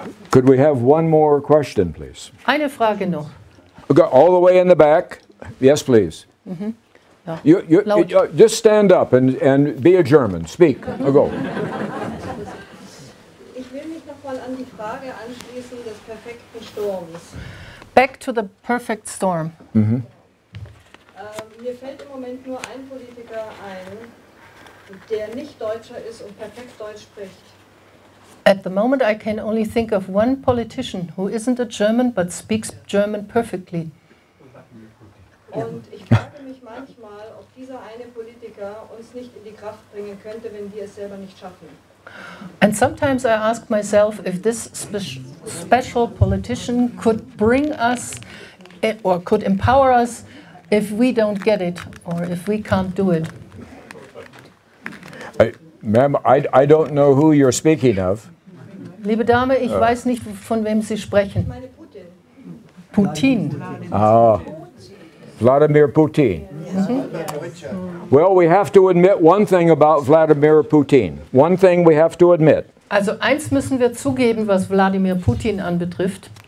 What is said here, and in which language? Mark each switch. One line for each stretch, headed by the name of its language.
English: Could we have one more question, please?
German: Eine Frage noch.
English: Go all the way in the back. Yes, please.
German: Ja.
English: You just stand up and be a German. Speak. Go.
German: Ich will mich nochmal an die Frage anschließen des perfekten Sturms.
English: Back to the perfect storm.
German: Mir fällt im Moment nur ein Politiker ein, der nicht Deutscher ist und perfekt Deutsch spricht.
English: At the moment I can only think of one politician who isn't a German but speaks German perfectly.
German: Und ich frage mich manchmal, ob dieser eine Politiker uns nicht in die Kraft bringen könnte, wenn wir es selber nicht schaffen.
English: And sometimes I ask myself if this special politician could bring us or could empower us if we don't get it or if we can't do it. Ma'am, I don't know who you're speaking of.
German: Liebe Dame, ich weiß nicht, von wem Sie Ich sprechen. meine Putin. Putin. Vladimir Putin.
English: Well, we have to admit one thing about Vladimir Putin. One thing we have to admit.
German: Also eins müssen wir zugeben, was Wladimir Putin anbetrifft.